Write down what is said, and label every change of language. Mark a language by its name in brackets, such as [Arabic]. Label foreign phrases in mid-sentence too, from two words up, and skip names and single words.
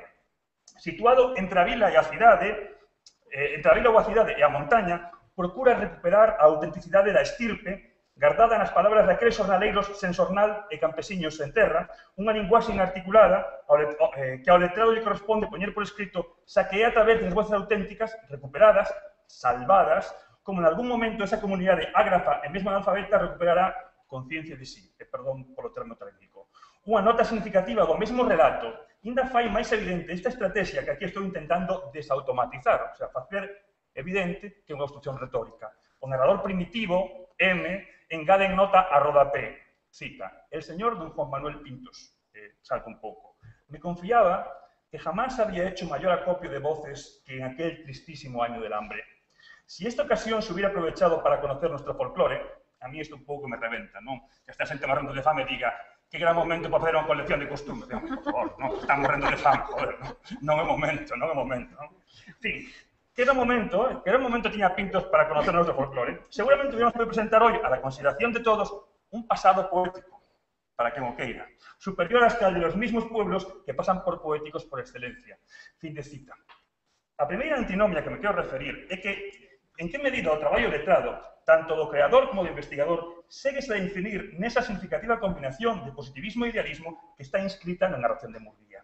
[Galician] Situado entre a vila e a cidade, e a montaña, procura recuperar a autenticidade da estirpe gardada nas palabras daqueles xornaleiros sen xornal e campesiños sen terra, unha linguaxe inarticulada que ao letrado lle corresponde poñer por escrito, xa que é a través das voces auténticas recuperadas, salvadas, como en algún momento esa comunidade ágrafa e mesmo analfabeta recuperará conciencia de sí, e perdón polo termo técnico. Unha nota significativa do mesmo relato ainda fai máis evidente esta estrategia que aquí estou intentando desautomatizar, [Spanish] o sea, [Galician] facer evidente que é unha construcción retórica. O narrador primitivo, M, engade en nota a rodapé, cita, [Spanish] el señor don Juan Manuel Pintos, [Galician] salta un pouco, [Spanish] me confiaba que jamás había hecho mayor acopio de voces que en aquel tristísimo año del hambre. Si esta ocasión se hubiera aprovechado para conocer nuestro folclore, [Galician] a mí isto un pouco me reventa, non? Que esta xente morrendo de fame diga que gran momento para facer unha colección de costumes. Por favor, non? Están morrendo de fame, joder, non é momento, non? [Spanish] En fin, que era un momento tiña pintos para conocer nuestro folclore, seguramente hubiéramos podido presentar hoy a la consideración de todos un pasado poético, para que no queira, superior hasta el de los mismos pueblos que pasan por poéticos por excelencia. Fin de cita. [Galician] A primeira antinomia que me quero referir é que en que medida o traballo letrado, tanto do creador como do investigador, séguese a definir nesa significativa combinación de positivismo e idealismo que está inscrita na narración de Murguía.